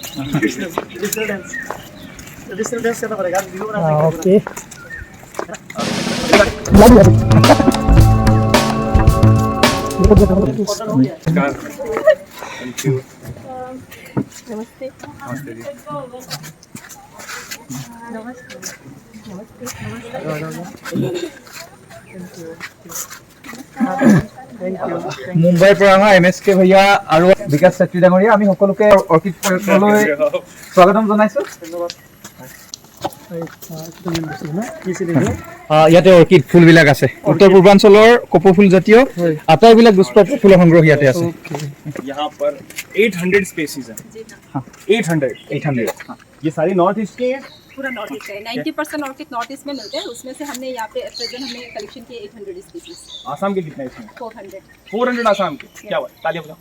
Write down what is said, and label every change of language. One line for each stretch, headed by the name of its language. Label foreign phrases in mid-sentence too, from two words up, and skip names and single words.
English: traditional dance
Hindi: करना पड़ेगा आज, वीडियो बनाना ओके
English: Thank you.
Hindi: नमस्ते। नमस्ते जी।
Assamese: মুম্বাইৰ পৰা অহা MSK ভাইয়া আৰু বিকাশ চেত্ৰী ডাঙৰীয়া, আমি সকলোকে অৰ্কিড পাৰ্কলৈ স্বাগতম জনাইছোঁ। ইয়াতে অৰ্কিড ফুলবিলাক আছে, উত্তৰ পূৰ্বাঞ্চলৰ কপৌফুল জাতীয় আটাইবিলাক দুষ্প্ৰাপ্য ফুলৰ সংগ্ৰহ ইয়াতে আছে।
Hindi: यहाँ पर 800 स्पेसीज हैं। 800 ये सारी नॉर्थ ईस्ट की हैं। पूरा नॉर्थ ईस्ट है। 90% ऑर्किड नॉर्थ ईस्ट में मिलते हैं। उसमें से हमने यहाँ पे प्रेजेंट हमने कलेक्शन किए 800 स्पीसीज। आसाम के कितने इसमें? 400 आसाम के। क्या बात, तालियां बजाओ।